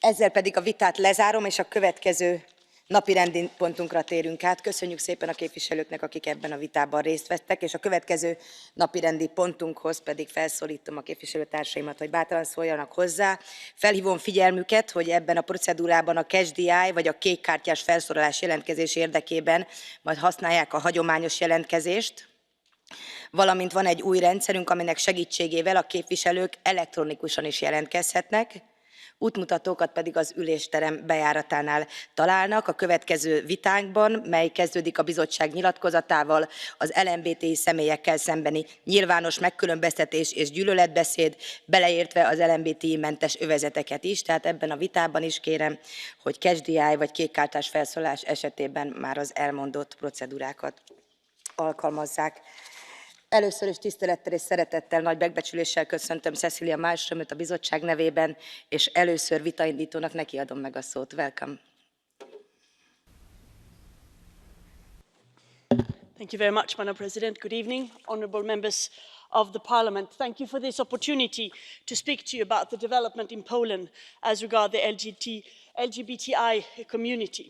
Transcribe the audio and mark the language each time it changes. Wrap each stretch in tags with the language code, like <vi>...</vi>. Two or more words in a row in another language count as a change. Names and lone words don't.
<hu>Ezzel pedig a vitát lezárom, és a következő napirendi pontunkra térünk át. Köszönjük szépen a képviselőknek, akik ebben a vitában részt vettek, és a következő napirendi pontunkhoz pedig felszólítom a képviselőtársaimat, hogy bátran szóljanak hozzá. Felhívom figyelmüket, hogy ebben a procedúrában a</hu> <en>catch the eye</en> <hu>vagy a kékkártyás felszólalás jelentkezés érdekében majd használják a hagyományos jelentkezést, valamint van egy új rendszerünk, aminek segítségével a képviselők elektronikusan is jelentkezhetnek, útmutatókat pedig az ülésterem bejáratánál találnak. A következő vitánkban, mely kezdődik a bizottság nyilatkozatával, az LMBTI személyekkel szembeni nyilvános megkülönböztetés és gyűlöletbeszéd, beleértve az LMBTI-mentes övezeteket is, tehát ebben a vitában is kérem, hogy</hu> <en>catch the eye</en> <hu>vagy kékkártyás felszólalás esetében már az elmondott procedúrákat alkalmazzák. Először is tisztelettel és szeretettel, nagy megbecsüléssel köszöntöm Cecilia MALMSTRÖMöt a bizottság nevében, és először vitaindítónak neki adom meg a szót.</hu> <en>Welcome. Thank you very much, Madam President. Good evening, honourable members of the Parliament. Thank you for this opportunity to speak to you about the development in Poland as regards the LGBTI community.</en>